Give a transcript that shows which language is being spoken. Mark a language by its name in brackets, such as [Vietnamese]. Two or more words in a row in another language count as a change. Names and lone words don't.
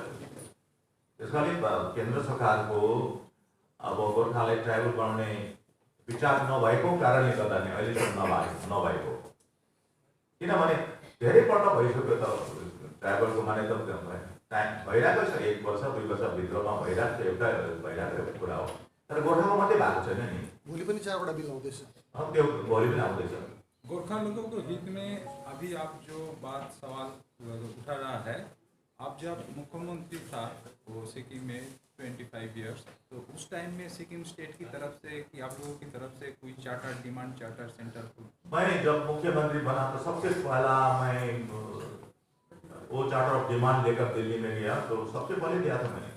[Nepali] त्यसकाले केन्द्र सरकारको अब गोर्खालाई ट्राइबल बनाउने विचार नभएको कारणले गर्दा नै अहिलेसम्म नभएको, किनभने धेरैपल्ट भइसक्यो त ट्राइबलको मान्यता टाइम भइरहेको छ, 1 वर्ष 2 वर्षभित्रमा भइरहेको एउटा भइरहेको कुरा हो, तर गोर्खामा मात्रै भएको छैन नि। भोलि पनि 4वटा बिल आउँदैछ। त्यो भोलि पनि आउँदैछ। [Hindi] गोरखा लोगों को हित में अभी आप जो बात सवाल उठा रहा है, आप जब मुख्यमंत्री था वो सिक्किम में 25 इयर्स, तो उस टाइम में सिक्किम स्टेट की तरफ से कि आप लोगों की तरफ से कोई [English] charter demand charter [Hindi] सेंटर को? मैं जब मुख्यमंत्री बना तो सबसे पहला मैं वो [English] charter of demand [Hindi] लेकर दिल्ली में गया, तो सबसे पहले दिया था मैंने।